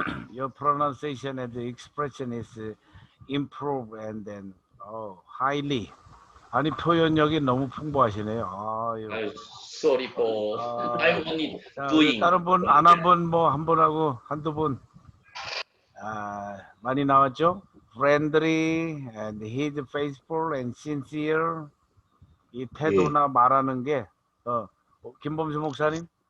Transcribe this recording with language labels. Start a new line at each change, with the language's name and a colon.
English: Your pronunciation and the expression is improved and then highly.
Korean: 아니 표현력이 너무 풍부하시네요. 아유.
English: Sorry for I'm only 자, doing.
Korean: 다른 분 안 한 분 뭐 한 분하고 한두 분 많이 나왔죠?
English: Friendly and he's faithful and sincere.
Korean: 이 태도나 말하는 게 김범수 목사님?